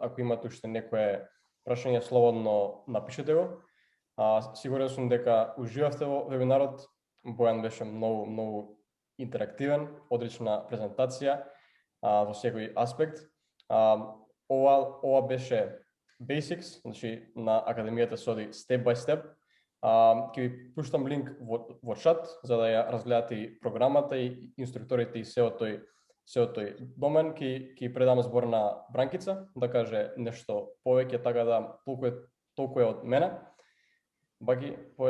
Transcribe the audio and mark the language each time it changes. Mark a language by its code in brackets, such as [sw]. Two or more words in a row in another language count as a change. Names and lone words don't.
[mk] Ако имате уште некое прашање, слободно напишете го. Сигурен сум дека уживавте во вебинарот. Бојан беше многу интерактивен, одлична презентација во секој аспект. Ова беше Basics, значи на Академијата се оди [en] step by step. [mk] Ќе ви пуштам линк во чат за да ја разгледате и програмата и инструкторите и сео тој се од тој домен ќе предам збор на Бранкица да каже нешто повеќе, така да толку е од мене. Баки, повели.